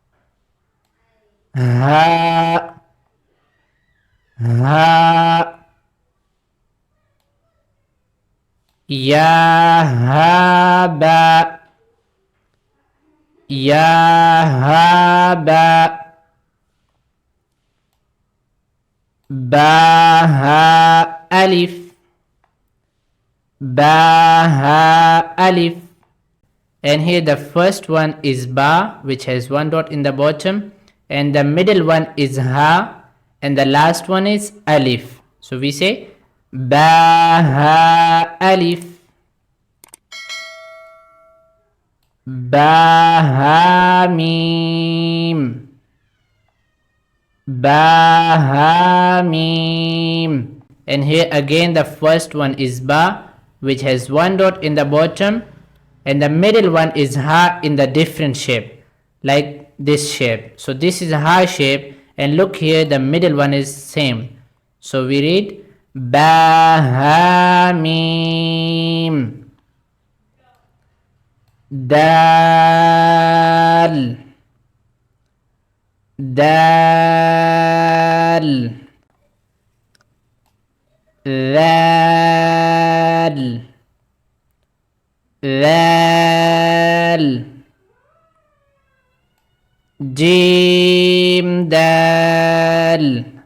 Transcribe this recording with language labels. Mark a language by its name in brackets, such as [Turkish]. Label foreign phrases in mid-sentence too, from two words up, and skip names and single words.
[Arabic] حا، حا، يا حا با، يا حا با، با حا ألف، با حا ألف. [English] And here the first one is ba, which has one dot in the bottom, and the middle one is ha, and the last one is alif. So we say [Arabic] با حا ألف، با حا ميم، با حا ميم. [English] And here again the first one is ba, which has one dot in the bottom, and the middle one is ha in the different shape, like this shape. So this is a ha shape, and look here the middle one is same. So we read [Arabic] با حا ميم، دال، دال, ذال, ذال, جيم دال،